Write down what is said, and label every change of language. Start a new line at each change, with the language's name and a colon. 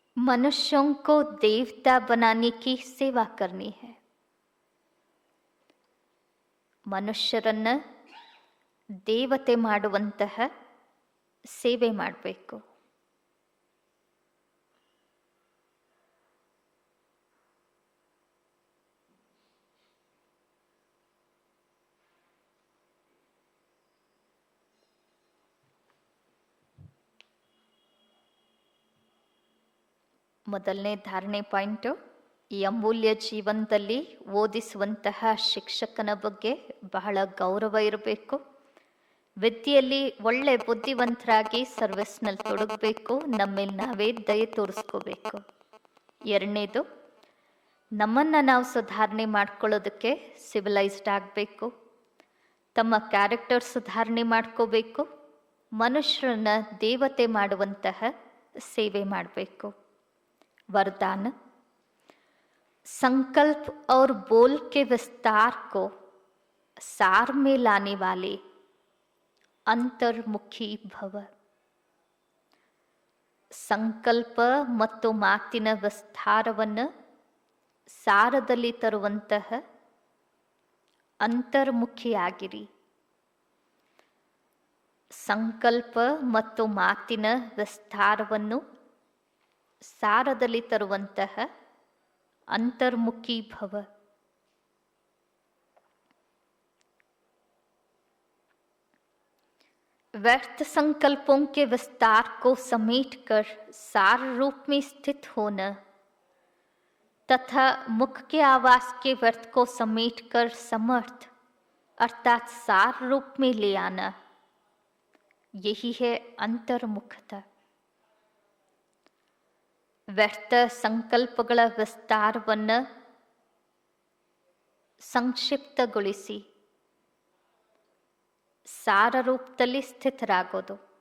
Hindi: मनुष्यों को देवता बनाने की सेवा करनी है.
Kannada: ಮನುಷ್ಯರನ್ನ ದೇವತೆ ಮಾಡುವಂತಹ ಸೇವೆ ಮಾಡಬೇಕು. ಮೊದಲನೇ ಧಾರಣೆ ಪಾಯಿಂಟು, ಈ ಅಮೂಲ್ಯ ಜೀವನದಲ್ಲಿ ಓದಿಸುವಂತಹ ಶಿಕ್ಷಕನ ಬಗ್ಗೆ ಬಹಳ ಗೌರವ ಇರಬೇಕು. ವಿದ್ಯೆಯಲ್ಲಿ ಒಳ್ಳೆ ಬುದ್ಧಿವಂತರಾಗಿ ಸರ್ವಿಸ್ನಲ್ಲಿ ತೊಡಗಬೇಕು. ನಮ್ಮೇಲೆ ನಾವೇ ದಯೆ ತೋರಿಸ್ಕೋಬೇಕು. ಎರಡನೇದು, ನಮ್ಮನ್ನು ನಾವು ಸುಧಾರಣೆ ಮಾಡ್ಕೊಳ್ಳೋದಕ್ಕೆ ಸಿವಿಲೈಸ್ಡ್ ಆಗಬೇಕು. ತಮ್ಮ ಕ್ಯಾರೆಕ್ಟರ್ ಸುಧಾರಣೆ ಮಾಡ್ಕೋಬೇಕು. ಮನುಷ್ಯರನ್ನ ದೇವತೆ ಮಾಡುವಂತಹ ಸೇವೆ ಮಾಡಬೇಕು.
Hindi: वरदान, संकल्प और बोल के विस्तार को सार में लाने वाले ಅಂತರ್ಮುಖಿ ಭವ.
Kannada: ಸಂಕಲ್ಪ ಮತ್ತು ಮಾತಿನ ವಿಸ್ತಾರವನ್ನು ಸಾರದಲ್ಲಿ ತರುವಂತಹ ಅಂತರ್ಮುಖಿಯಾಗಿರಿ. ಸಂಕಲ್ಪ ಮತ್ತು ಮಾತಿನ ವಿಸ್ತಾರವನ್ನು ಸಾರದಲ್ಲಿ ತರುವಂತಹ ಅಂತರ್ಮುಖಿ ಭವ.
Hindi: व्यर्थ संकल्पों के विस्तार को समेटकर सार रूप में स्थित होना तथा मुख के आवाज के व्यर्थ को समेटकर समर्थ अर्थात सार रूप में ले आना, यही है अंतर्मुखता.
Kannada: ವ್ಯರ್ಥ ಸಂಕಲ್ಪಗಳ ವಿಸ್ತಾರವನ್ನು ಸಂಕ್ಷಿಪ್ತಗೊಳಿಸಿ ಸಾರ ರೂಪದಲ್ಲಿ ಸ್ಥಿತರಾಗೋದು.